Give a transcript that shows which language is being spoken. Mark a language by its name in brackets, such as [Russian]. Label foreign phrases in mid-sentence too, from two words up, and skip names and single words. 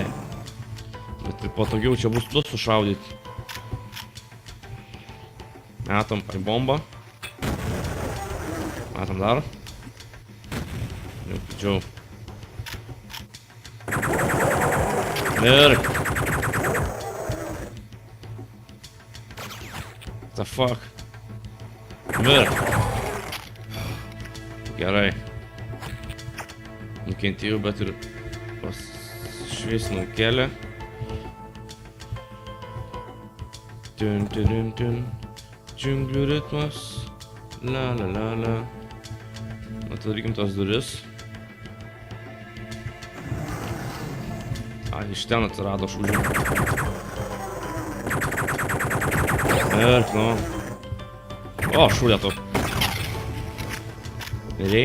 [Lithuanian] Bet ir patogiau čia bus tu sušaudyti. Metam per bombą. Metam dar. Jau pidžiau. Mirk. [English] What the fuck? [Lithuanian] Mirk. Gerai. Nukentėjau, bet ir šviesinu kelią. Tun, tun, tun. Džiunglių ritmas. La la la la. Atidarykim tos duris. A, iš ten atsirado šūdžių. Mirk, nu. O, šūdė tu. Mirėjai?